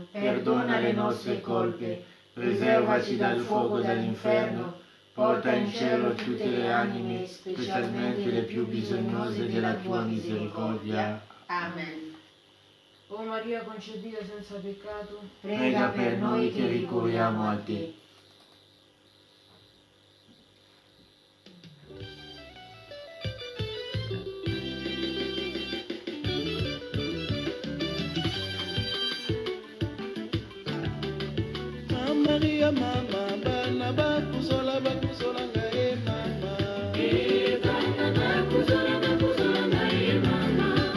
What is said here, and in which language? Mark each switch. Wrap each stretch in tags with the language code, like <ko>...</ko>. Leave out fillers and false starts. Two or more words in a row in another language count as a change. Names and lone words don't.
<it>Perdona le nostre colpe, preservaci dal fuoco dell'inferno, porta in cielo tutte le anime, specialmente le più bisognose della tua misericordia. Amen. o Maria concepita senza peccato, Prega per noi che ricorriamo a te.</it> <ln>Maria mama bana bakuzola ngae mama bana bakuzola ngae mama</ln>